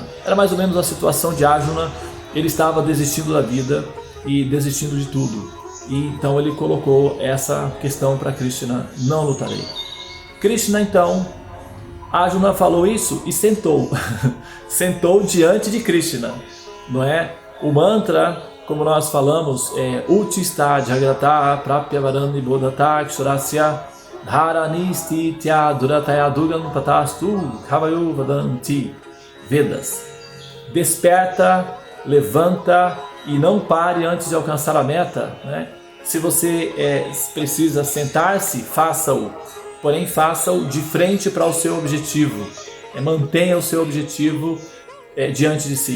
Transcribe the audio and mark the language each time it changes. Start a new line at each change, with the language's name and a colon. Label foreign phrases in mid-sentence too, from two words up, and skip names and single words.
Portuguese: Era mais ou menos a situação de Arjuna. Ele estava desistindo da vida e desistindo de tudo. E então ele colocou essa questão para Krishna: não lutarei. Krishna, então, Arjuna falou isso e sentou. Sentou diante de Krishna, não é? O mantra, como nós falamos,
Sanskrit: Uttista Jagrata Prapyavarani Bodhata Kshurasya Dharanisti Tya Durataya Dugan Patastu Kavayu Vadanti.
Portuguese: Vedas. Desperta, levanta e não pare antes de alcançar a meta, né? Se você precisa sentar-se, faça-o. Porém, faça-o de frente para o seu objetivo. Mantenha o seu objetivo diante de si.